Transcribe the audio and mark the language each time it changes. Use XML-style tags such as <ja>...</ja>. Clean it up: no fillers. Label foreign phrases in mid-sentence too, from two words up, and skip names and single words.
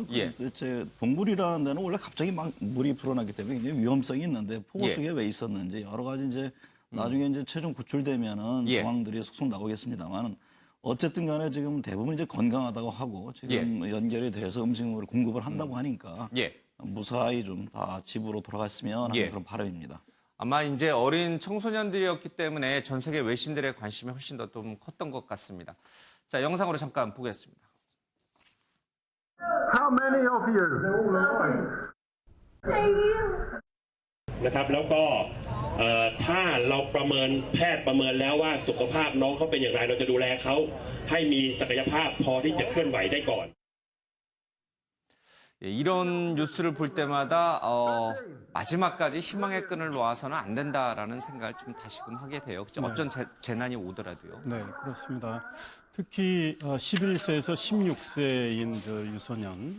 <ko>도대체 동굴이라는 데는 원래 갑자기 막 물이 불어나기 때문에 굉장히 위험성이 있는데 폭우 속에 왜 있었는지 여러 가지 이제 나중에 이제 최종 구출되면은 정황들이 속속 나오겠습니다만 어쨌든 간에 지금 대부분 이제 건강하다고 하고 지금 연결이 돼서 음식물을 공급을 한다고 하니까 무사히 좀 다 집으로 돌아갔으면 하는 그런 바람입니다. 아마 이제 어린 청소년들이었기 때문에 전 세계 외신들의 관심이 훨씬 더 좀 컸던 것 같습니다. 자, 영상으로 잠깐 보겠습니다.</ko> <en>How many of you?</en> <th>นะครับแล้วก็ถ้าเราประเมินแพทย์ประเมินแล้วว่าสุขภาพน้องเขาเป็นอย่างไรเราจะดูแลเขาให้มีศักยภาพพอที่จะเคลื่อนไหวได้ก่อน</th> <ko>예, 이런 뉴스를 볼 때마다 마지막까지 희망의 끈을 놓아서는 안 된다라는 생각을 좀 다시금 하게 돼요. 그렇죠? 어쩐 재난이 오더라도요. 네, 그렇습니다. 특히 11세에서 16세인 유소년,</ko>